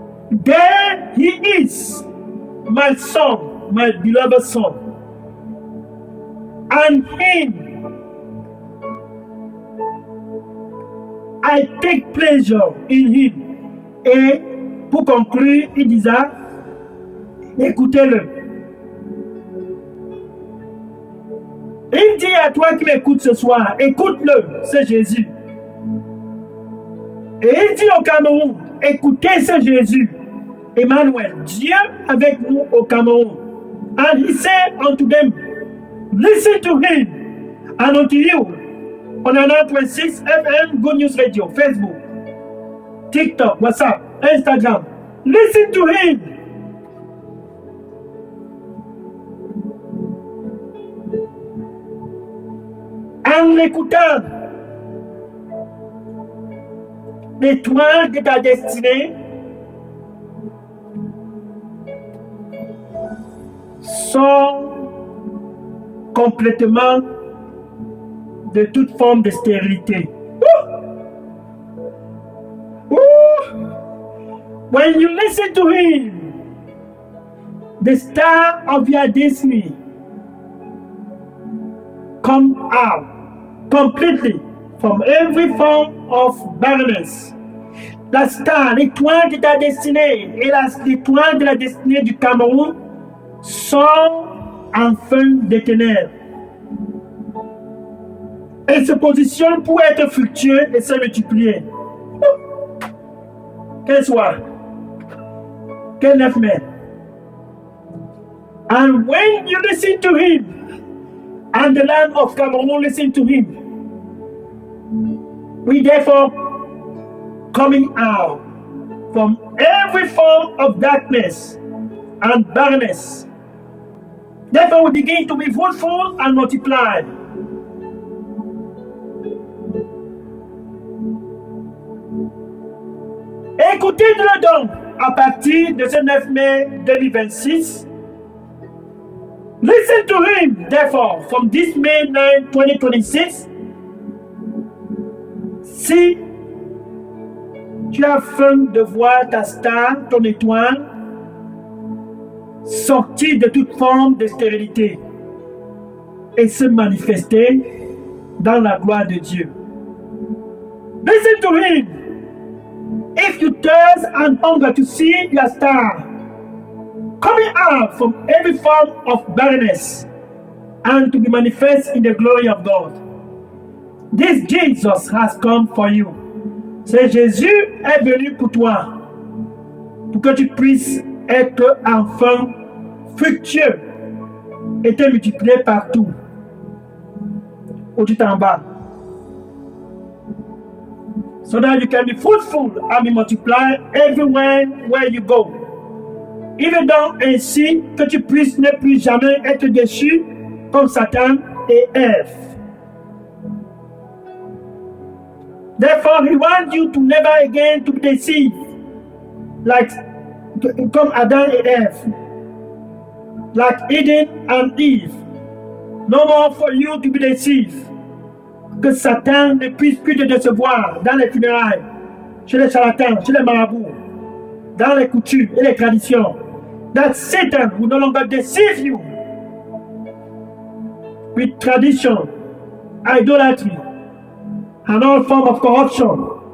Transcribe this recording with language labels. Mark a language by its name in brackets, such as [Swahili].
[English] There he is, my son, my beloved son. And him, I take pleasure in him. [French] Et pour conclure, il disait, écoutez-le. Il dit à toi qui m'écoutes ce soir, écoute-le, c'est Jésus. Et il dit au Cameroun, écoutez ce Jésus, Emmanuel, Dieu avec nous au Cameroun. [English] And he said unto them, listen to him, and unto you, on 9.6 FM, Good News Radio, Facebook, TikTok, WhatsApp, Instagram. Listen to him. [French] En l'écoutant, l'étoile de ta destinée sort complètement de toute forme de stérilité. [English] When you listen to him, the star of your destiny come out completely from every form of barrenness. [French] La star, l'étoile de ta destinée et l'étoile de la destinée du Cameroun sont enfin des ténèbres et se positionnent pour être fructueux et se multiplier. Quel soir, quel 9 mai. [English] And when you listen to him, and the land of Cameroon listen to him, we therefore coming out from every form of darkness and barrenness. Therefore we begin to be fruitful and multiply. [French] Écoutez-le donc à partir de ce 9 mai 2026. [English] Listen to him, therefore, from this May 9, 2026. [French] Si tu as faim de voir ta star, ton étoile, sortir de toute forme de stérilité et se manifester dans la gloire de Dieu. [English] Listen to him. If you thirst and hunger to see your star coming out from every form of barrenness and to be manifest in the glory of God, this Jesus has come for you. [French] C'est Jésus est venu pour toi, pour que tu puisses être enfin fructueux et te multiplier partout où tu t'en bats. [English] So that you can be fruitful and be multiplied everywhere where you go. [French] Évidemment ainsi que tu puisses ne plus jamais être déçu comme Satan et Ève. [English] Therefore, he wants you to never again to be deceived, like [French] comme Adam et Ève, [English] like Eden and Eve. No more for you to be deceived. [French] Que Satan ne puisse plus te décevoir dans les funérailles, chez les charlatans, chez les marabouts, dans les coutumes et les traditions. [English] That Satan will no longer deceive you with tradition, idolatry, and all form of corruption.